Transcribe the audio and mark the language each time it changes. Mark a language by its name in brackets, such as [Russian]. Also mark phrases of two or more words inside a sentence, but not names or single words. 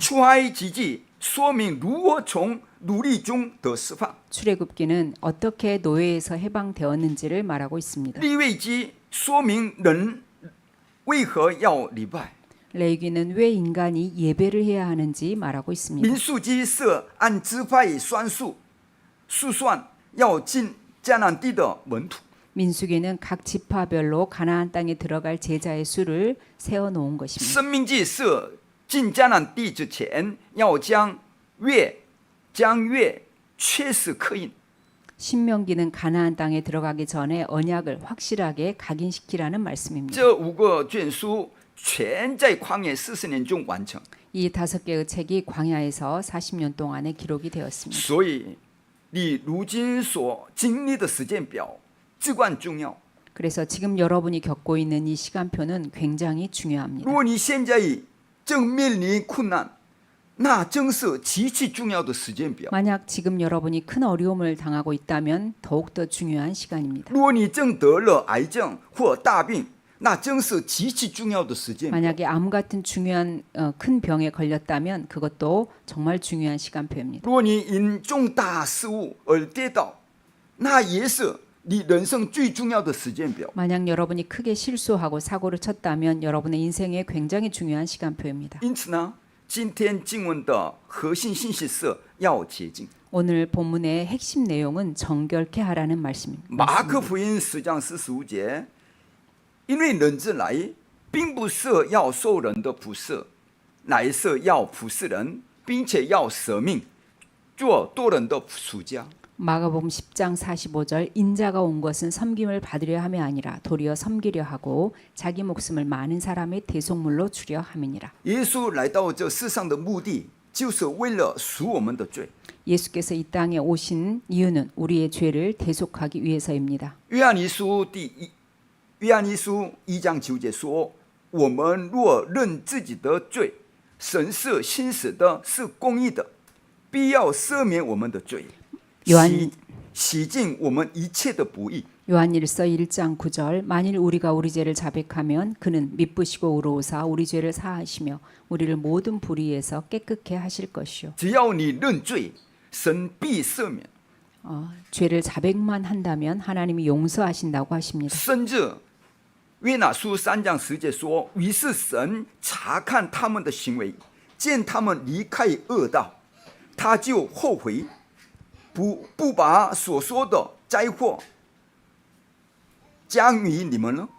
[Chinese] 出埃及记说明如何从奴隶中得释放， [Korean] 출애굽기는 어떻게 노예에서 해방되었는지를 말하고 있습니다. [Chinese] 利未记说明人为何要礼拜， [Korean] 레위기는 왜 인간이 예배를 해야 하는지 말하고 있습니다. [Chinese] 民数记是按支派数算要进迦南地的门徒， [Korean] 민수기는 각 지파별로 가나안 땅에 들어갈 제자의 수를 세워 놓은 것입니다. [Chinese] 生命记是进迦南地之前要将约确实刻印。 [Korean] 신명기는 가나안 땅에 들어가기 전에 언약을 확실하게 각인시키라는 말씀입니다. [Chinese] 这5个卷书全在旷野40年中完成， [Korean] 이 5개의 책이 광야에서 40년 동안에 기록이 되었습니다. [Chinese] 所以你如今所经历的时间表至关重要。 [Korean] 그래서 지금 여러분이 겪고 있는 이 시간표는 굉장히 [Chinese] 如 [Korean] 중요합니다. [Chinese] 果你现在正面临困难，那正是极其重要的时间表。 [Korean] 만약 지금 여러분이 큰 어려움을 당하고 있다면 더욱더 중요한 시간입니다. [Chinese] 如果你正得了癌症或大病，那正是极其重要的时间表。 [Korean] 만약에 암 같은 중요한 큰 병에 걸렸다면 그것도 정말 중요한 시간표입니다. [Chinese] 如果你因重大失误而跌倒，那也是你人生最重要的时间表。 [Korean] 만약 여러분이 크게 실수하고 사고를 쳤다면 여러분의 인생에 굉장히 중요한 시간표입니다. [Chinese] 因此呢，今天经文的核心信息是要洁净。 [Korean] 오늘 본문의 핵심 내용은 정결케 하라는 말씀입니다. [Chinese] 马可福音10章45节，因为人子来，并不是要受人的服侍，乃是要服侍人，并且要舍命，做多人的赎价。 [Korean] 마가복음 10장 45절 인자가 온 것은 섬김을 받으려 함이 아니라 도리어 섬기려 하고 자기 목숨을 많은 사람의 대속물로 주려 함이니라. [Chinese] 耶稣来到这世上的目的，就是为了赎我们的罪。 [Korean] 예수께서 이 땅에 오신 이유는 우리의 죄를 대속하기 위해서입니다. [Chinese] 约翰一书1章9节说：“我们若认自己的罪，神是信实的，是公义的，必要赦免我们的罪， 洗净我们一切的不义。” [Korean] 요한일서 1장 9절 만일 우리가 우리 죄를 자백하면 그는 미쁘시고 의로우사 우리 죄를 사하시며 우리를 모든 불의에서 깨끗게 하실 것이요. [Chinese] 只要你认罪，神必赦免。 [Korean] 죄를 자백만 한다면 하나님이 용서하신다고 하십니다. [Chinese] 甚至约拿书3章10节说：“于是神查看他们的行为，见他们离开恶道，他就后悔， 不把所说的灾祸降于你们呢？